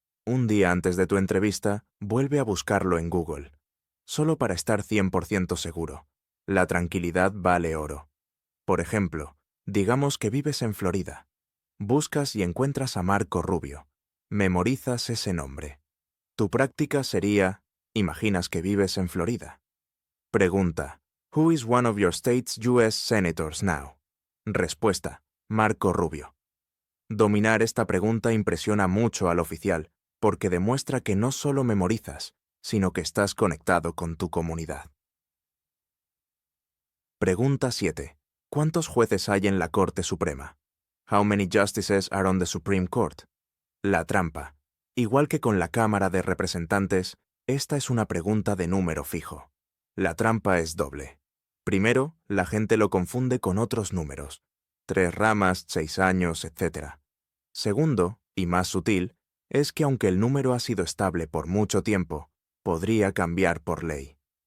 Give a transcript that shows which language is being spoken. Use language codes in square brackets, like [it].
[es] Un día antes de tu entrevista, vuelve a buscarlo en Google, solo para estar 100% seguro. La tranquilidad vale oro. Por ejemplo, digamos que vives en Florida. Buscas y encuentras a Marco Rubio. Memorizas ese nombre. Tu práctica sería, imaginas que vives en Florida. [en] Pregunta, Who is one of your state's U.S. senators now? Respuesta, Marco Rubio. [es] Dominar esta pregunta impresiona mucho al oficial, porque demuestra que no solo memorizas, sino que estás conectado con tu comunidad. Pregunta 7. ¿Cuántos jueces hay en la Corte Suprema? [en] How many justices are on the Supreme Court? [es] La trampa. Igual que con la Cámara de Representantes, esta es una pregunta de número fijo. La trampa es doble. Primero, la gente lo confunde con otros números. 3 ramas, 6 años, etc. Segundo, y más sutil, es que aunque el número ha sido estable por mucho tiempo, podría cambiar por ley.